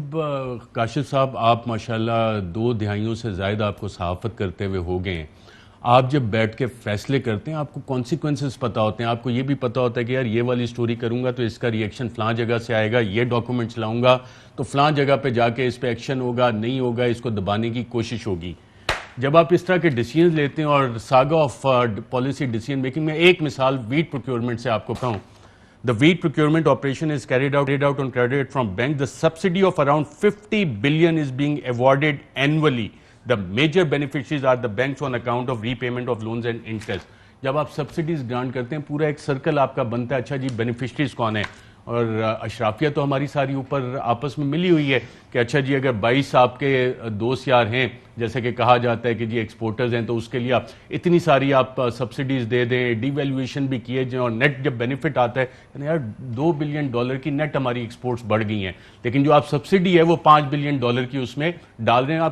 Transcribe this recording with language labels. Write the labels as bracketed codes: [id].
[ur] جب کاشف صاحب آپ ماشاءاللہ 2 دہائیوں سے زائد آپ کو صحافت کرتے ہوئے ہو گئے ہیں, آپ جب بیٹھ کے فیصلے کرتے ہیں آپ کو کانسیکوینسز پتا ہوتے ہیں, آپ کو یہ بھی پتا ہوتا ہے کہ یار یہ والی سٹوری کروں گا تو اس کا ریئیکشن فلاں جگہ سے آئے گا, یہ ڈاکومنٹس لاؤں گا تو فلاں جگہ پہ جا کے اس پہ ایکشن ہوگا, نہیں ہوگا اس کو دبانے کی کوشش ہوگی. جب آپ اس طرح کے ڈیسیژنز لیتے ہیں اور saga of policy decision making میں, ایک مثال ویٹ پروکیورمنٹ سے آپ کو کہوں, [en] the wheat procurement operation is carried out on credit from bank. The subsidy of around 50 billion is being awarded annually. The major beneficiaries are the banks on account of repayment of loans and interest. [ur] جب آپ subsidies grant کرتے ہیں پورا ایک circle آپ کا بنتا ہے, اچھا جی بینیفیشریز کون ہیں, اور اشرافیہ تو ہماری ساری اوپر آپس میں ملی ہوئی ہے کہ اچھا جی اگر 22 آپ کے دوست یار ہیں, جیسے کہ کہا جاتا ہے کہ جی ایکسپورٹرز ہیں, تو اس کے لیے آپ اتنی ساری آپ سبسڈیز دے دیں, ڈی ویلیویشن بھی کیے جائیں, اور نیٹ جب بینیفٹ آتا ہے یعنی یار $2 بلین کی نیٹ ہماری ایکسپورٹس بڑھ گئی ہیں, لیکن جو آپ سبسڈی ہے وہ $5 بلین کی اس میں ڈال رہے ہیں.